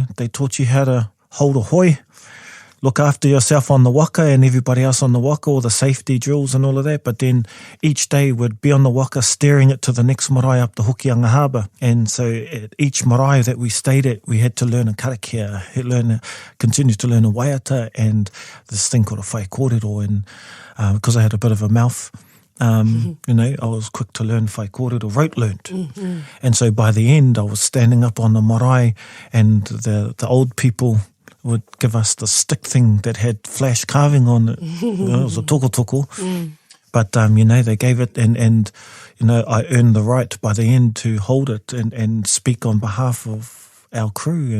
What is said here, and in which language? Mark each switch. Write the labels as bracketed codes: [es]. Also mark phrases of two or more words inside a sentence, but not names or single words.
[en] They taught you how to hold a hoi, look after yourself on the waka and everybody else on the waka, all the safety drills and all of that. But then each day would be on the waka steering it to the next marae up the Hokianga Harbour. And so at each marae that we stayed at, we had to learn a karakia, continue to learn a waiata and this thing called a [mi] whai kōrero. [en] And because I had a bit of a mouth, you know, I was quick to learn [mi] whai kōrero, [en] rote learnt. And so by the end, I was standing up on the marae and the old people would give us the stick thing that had flash carving on it. You know, it was a toko. But, you know, they gave it and, you know, I earned the right by the end to hold it and speak on behalf of our crew.